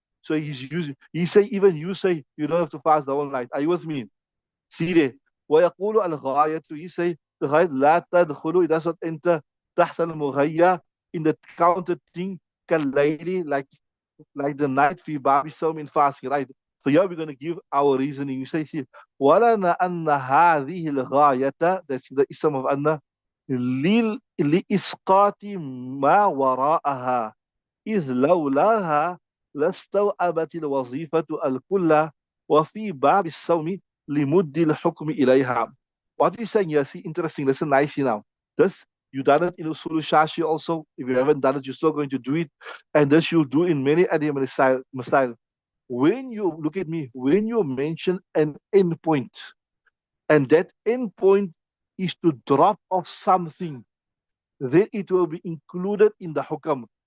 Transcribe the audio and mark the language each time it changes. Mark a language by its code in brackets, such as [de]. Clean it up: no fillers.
[en] So he's using, he say, even you say you don't have to fast the whole night. Are you with me? See there. [ar] ويقول الغاية, [en] he say the [ar] غاية لا تدخل, [en] it does not enter [ar] تحت المغية, [en] in the counted thing [ar] كالليل, [en] like the night [ar] في باب الصوم [en] in fasting, right? So here we're going to give our reasoning. You say, see, [ar] ولنا أن هذه الغاية, [en] that's the ism of [ar] أن, لإسقاط ما وراءها إذ لولاها لاستوعبت الوظيفة الكل وفي باب الصوم لمد الحكم إليها. [en] What we're saying here, see, interesting, listen nicely now. This, you done it in Usul Shashi also. If you haven't done it, you're still going to do it. And this you'll do in many Adiyam Masail. When you, look at me, when you mention an endpoint, and that endpoint is to drop off something, then it will be included in the hukam.